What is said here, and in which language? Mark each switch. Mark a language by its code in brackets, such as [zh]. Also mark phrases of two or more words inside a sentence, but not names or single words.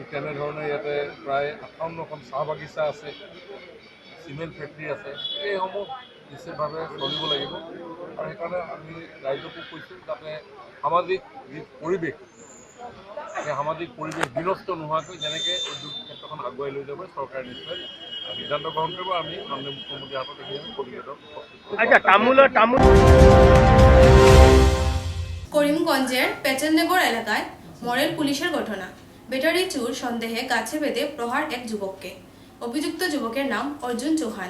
[as] তেনেধৰণে ইয়াতে প্ৰায় 58খন চাহ বাগিচা আছে চিমেণ্ট ফেক্টৰী আছে এইসমূহ নিশ্চিতভাৱে চলিব লাগিব আৰু সেইকাৰণে আমি ৰাইজকো কৈছোঁ যাতে সামাজিক যি পৰিৱেশ সেই সামাজিক পৰিৱেশ বিনষ্ট নোহোৱাকৈ যেনেকৈ উদ্যোগ ক্ষেত্ৰখন আগুৱাই লৈ যাব চৰকাৰে নিশ্চয় সিদ্ধান্ত গ্ৰহণ কৰিব আমি মাননীয় মুখ্যমন্ত্ৰীৰ হাতত এইখিনি প্ৰতিবেদন [bn] করিমগঞ্জের পেচেননগর এলাকায় মডেল পুলিশের ঘটনা ব্যাটারি চুর সন্দেহে গাছে বেঁধে প্রহার এক যুবককে অভিযুক্ত যুবকের নাম অর্জুন চৌহান